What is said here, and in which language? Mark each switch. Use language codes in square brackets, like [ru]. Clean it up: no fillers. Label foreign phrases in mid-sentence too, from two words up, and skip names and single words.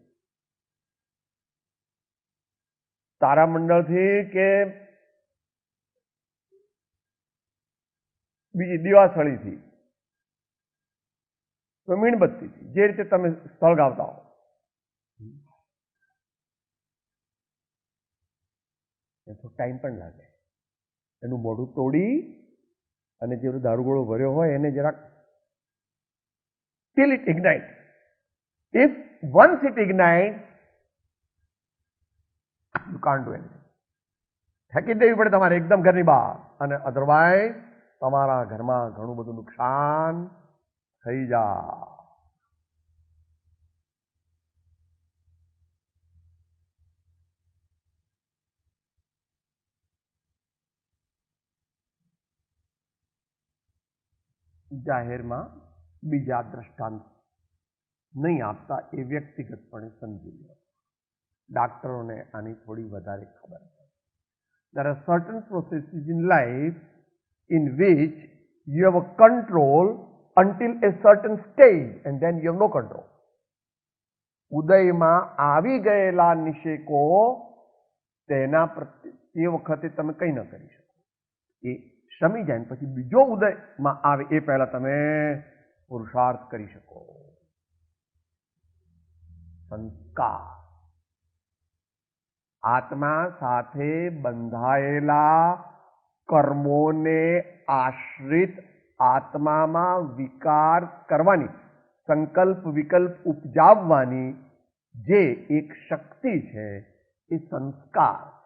[gu] તારામંડળથી કે બીજી દિવાસળીથી, તો મીણબત્તીથી, જે રીતે તમે સળગાવતા હો. એ તો ટાઈમ પણ લાગે. એનું મોઢું તોડી અને જે દારૂગોળો ભર્યો હોય એને જરાક [en] till it ignites. If once it ignites, you can't do anything. [gu] ફેંકી દેવી પડે તમારે એકદમ ઘરની બહાર, અને અધરવાઇઝ તમારા ઘરમાં ઘણું બધું નુકસાન થઈ જાય. જાહેરમાં બીજા દ્રષ્ટાંત નહીં આપતા એ વ્યક્તિગતપણે સમજી લો. ડાક્ટરોને આની થોડી વધારે ખબર છે. [en] There are certain processes in life in which you have a control until a certain stage and then you have no control. [gu] ઉદયમાં આવી ગયેલા નિષેકો તેના પ્રત્યે તે વખતે તમે કંઈ ન કરી શકો. એ શમી જાય પછી બીજો ઉદયમાં આવે એ પહેલા તમે પુરુષાર્થ કરી શકો. સંસ્કાર આત્મા સાથે બંધાયેલા કર્મોને આશ્રિત આત્મામાં વિકાર કરવાની, સંકલ્પ વિકલ્પ ઉપજાવવાની જે એક શક્તિ છે એ સંસ્કાર.